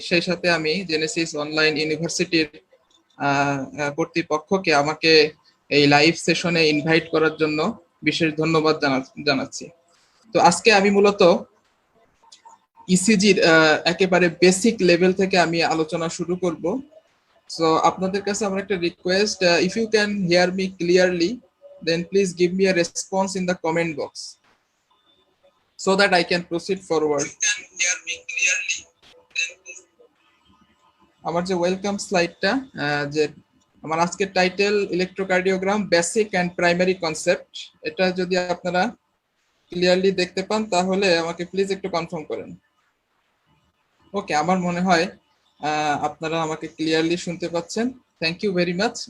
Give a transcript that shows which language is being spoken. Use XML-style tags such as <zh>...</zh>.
<bn>সেই সাথে আমি জেনেসিস অনলাইন ইউনিভার্সিটির কর্তৃপক্ষকে আমাকে এই লাইভ সেশনে ইনভাইট করার জন্য বিশেষ ধন্যবাদ জানাচ্ছি। তো আজকে আমি মূলত ইসিজির একেবারে বেসিক লেভেল থেকে আমি আলোচনা শুরু করব।</bn> <en>So</en> <bn>আপনাদের কাছে আমার একটা request,</bn> <en>if you can hear me clearly then please give me a response in the comment box so that I can proceed forward.</en> <bn>আমার যে ওয়েলকাম স্লাইডটা, যে আমার আজকের title electrocardiogram basic and primary concept, এটা যদি আপনারা ক্লিয়ারলি দেখতে পান তাহলে আমাকে প্লিজ একটু কনফার্ম করেন। ওকে, আমার মনে হয় আপনারা আমাকে ক্লিয়ারলি শুনতে পাচ্ছেন।</bn> <en>Thank you very much.</en>